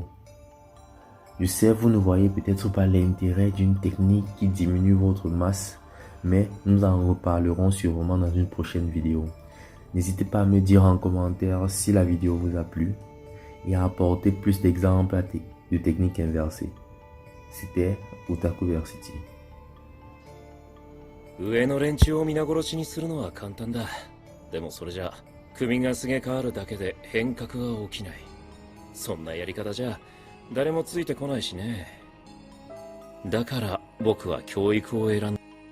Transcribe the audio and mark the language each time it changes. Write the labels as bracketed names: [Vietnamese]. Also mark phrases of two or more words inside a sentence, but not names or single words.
[French] Je sais, vous ne voyez peut-être pas l'intérêt d'une technique qui diminue votre masse, mais nous en reparlerons sûrement dans une prochaine vidéo. N'hésitez pas à me dire en commentaire si la vidéo vous a plu et à apporter plus d'exemples de techniques inversées. C'était Otakuversity. [Japanese] 上の連中を皆殺しにするのは簡単だ。でもそれじゃ組がすげ替わるだけで変革は起きない。そんなやり方じゃ誰もついてこないしね。だから僕は教育を選んだ。